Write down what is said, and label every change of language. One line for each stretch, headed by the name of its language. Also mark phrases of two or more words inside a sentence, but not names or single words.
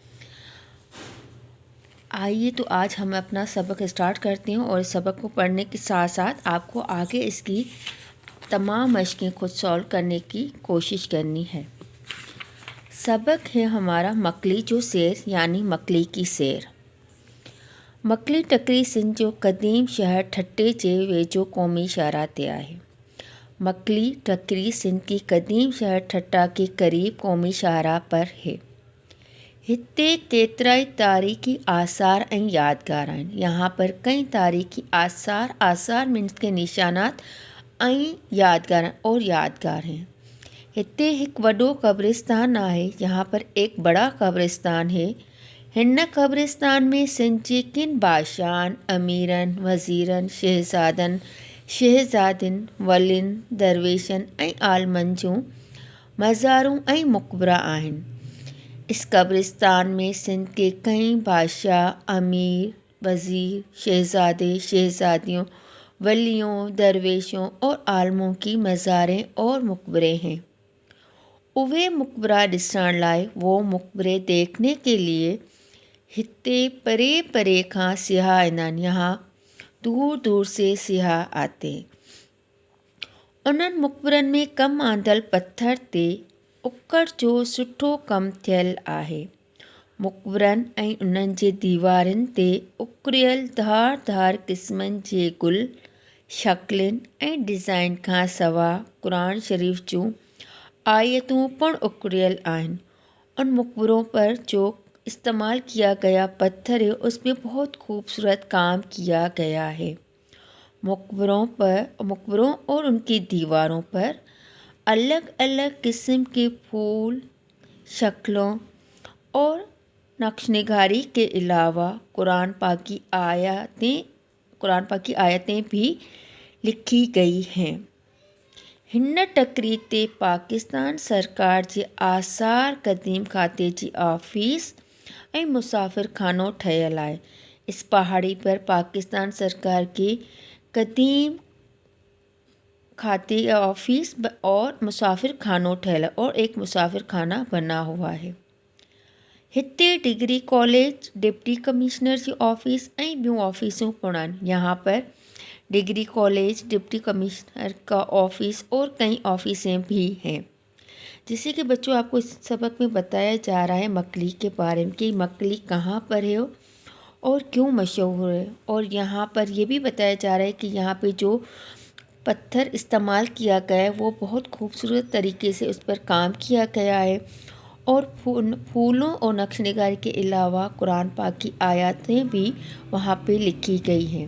Urdu: آئیے تو آج ہم اپنا سبق اسٹارٹ کرتے ہیں اور اس سبق کو پڑھنے کے ساتھ ساتھ آپ کو آگے اس کی تمام مشقیں خود سالو کرنے کی کوشش کرنی ہے. سبق ہے ہمارا
Sindhi: मकली जो शेर
Urdu: یعنی مکلی کی شیر.
Sindhi: मकली टकरी सिंध जो कदीम शहर ठट्टे जे वेझो क़ौमी शाहराह ते आहे।
Urdu: مکلی ٹکری سندھ کی قدیم شہر ٹھٹہ کے قریب قومی شاہراہ پر ہے.
Sindhi: हिते केतिराई तारीख़ी आसार ऐं यादगार आहिनि।
Urdu: یہاں پر کئی تاریخی آثار مینز کے نشانات ایں یادگار ہیں.
Sindhi: हिते हिकु वॾो कब्रिस्तान आहे।
Urdu: یہاں پر ایک بڑا قبرستان ہے.
Sindhi: हिन कब्रिस्तान में सिंध जे किन बादशाहनि, अमीरनि, वज़ीरनि, शहज़ादियुनि, वलियुनि, दरवेशनि ऐं आलमनि जूं मज़ारूं ऐं मक़बरा आहिनि।
Urdu: اس قبرستان میں سندھ کے کئی بادشاہ، امیر، وزیر، شہزادے، شہزادیوں، ولیوں، درویشوں اور عالموں کی مزاریں اور مقبرے ہیں.
Sindhi: उवे मकबरा ॾिसण लाइ
Urdu: وہ مقبرے دیکھنے کے لیے
Sindhi: हिते परे परे खां सियाह ईंदा आहिनि।
Urdu: یہاں دور دور سے سیاح آتے ہیں.
Sindhi: उन्हनि मकबरनि में कमु आंदल पत्थर ते उकड़ जो सुठो कमु थियल आहे। मकबरनि ऐं उन्हनि जे दीवारुनि ते उकरियल धार क़िस्मनि जे गुल, शकिलुनि ऐं डिज़ाइन खां सवाइ क़ुरान शरीफ़ जूं आयतूं पिणु उकरियल आहिनि।
Urdu: ان مقبروں پر جو استعمال کیا گیا پتھر ہے اس میں بہت خوبصورت کام کیا گیا ہے. مقبروں اور ان کی دیواروں پر الگ الگ قسم کے پھول، شکلوں اور نقش نگاری کے علاوہ قرآن پاک کی آیتیں بھی لکھی گئی ہیں.
Sindhi: हिन टकरी ते पाकिस्तान सरकार जे आसार क़दीम खाते जी ऑफिस ऐं मुसाफ़िर खानो ठहियल आहे।
Urdu: اس پہاڑی پر پاکستان سرکار کے قدیم کھاتے آفس اور
Sindhi: मुसाफ़िर खानो ठहियल
Urdu: اور ایک مسافر خانہ بنا ہوا ہے.
Sindhi: हिते डिग्री कॉलेज, डिप्टी कमिश्नर जी ऑफिस ऐं ॿियूं ऑफिसूं पिणु आहिनि।
Urdu: یہاں پر ڈگری کالج، ڈپٹی کمشنر کا آفس اور کئی آفسیں بھی ہیں. جیسے کہ بچوں آپ کو اس سبق میں بتایا جا رہا ہے مکلی کے بارے میں کہ مکلی کہاں پر ہے اور کیوں مشہور ہے. اور یہاں پر یہ بھی بتایا جا رہا ہے کہ یہاں پے جو پتھر استعمال کیا گیا ہے وہ بہت خوبصورت طریقے سے اس پر کام کیا گیا ہے اور پھولوں اور نقش نگاری کے علاوہ قرآن پاک کی آیتیں بھی وہاں پے لکھی گئی ہیں.